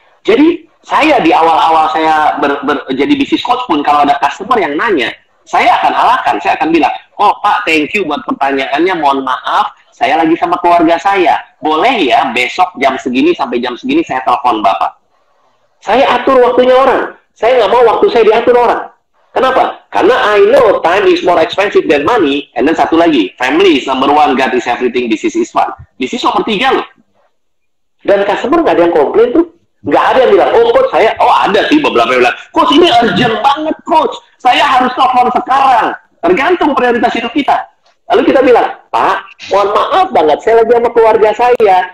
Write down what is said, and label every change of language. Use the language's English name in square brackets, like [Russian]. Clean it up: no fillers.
[Indonesian] Jadi saya di awal-awal saya jadi bisnis coach pun kalau ada customer yang nanya, saya akan alahkan, saya akan bilang, oh Pak, [English] thank you [Indonesian] buat pertanyaannya, mohon maaf, saya lagi sama keluarga saya, boleh ya besok jam segini sampai jam segini saya telepon Bapak. Saya atur waktunya orang. Saya nggak mau waktu saya diatur orang. Kenapa? Karena [English] I know time is more expensive than money. And then [Indonesian] satu lagi, [English] family is number one, God is everything, business is fun. [Indonesian] Bisnis nomor 3 loh. Dan customer nggak ada yang komplain tuh. Nggak ada yang bilang, oh coach saya, oh ada sih beberapa yang bilang, coach ini urgent banget coach. Saya harus telepon sekarang. Tergantung prioritas hidup kita. Lalu kita bilang, Pak, mohon maaf banget, saya lagi sama keluarga saya.